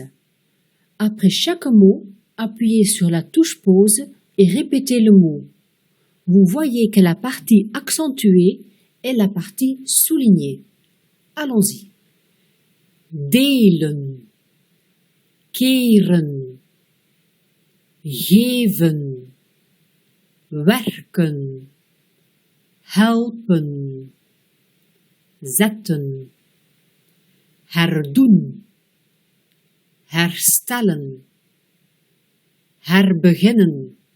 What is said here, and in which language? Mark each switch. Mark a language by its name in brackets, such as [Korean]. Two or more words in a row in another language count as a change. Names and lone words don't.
[French] Après chaque mot, appuyez sur la touche pause et répétez le mot. Vous voyez que la partie accentuée est la partie soulignée. Allons-y. [Dutch] Delen, keren, geven, werken, helpen, zetten, herdoen, herstellen, herbeginnen,